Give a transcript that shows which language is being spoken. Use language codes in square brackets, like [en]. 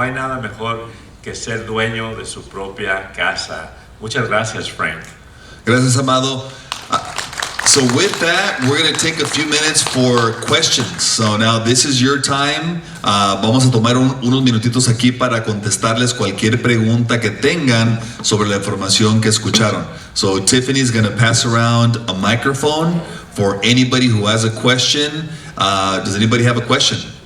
[es] No hay nada mejor que ser dueño de su propia casa. Muchas gracias, Frank. Gracias, Amado. [en] So with that, we're going to take a few minutes for questions. So now this is your time. [es] Vamos a tomar unos minutitos aquí para contestarles cualquier pregunta que tengan sobre la información que escucharon. [en] So Tiffany's going to pass around a microphone for anybody who has a question. Does anybody have a question?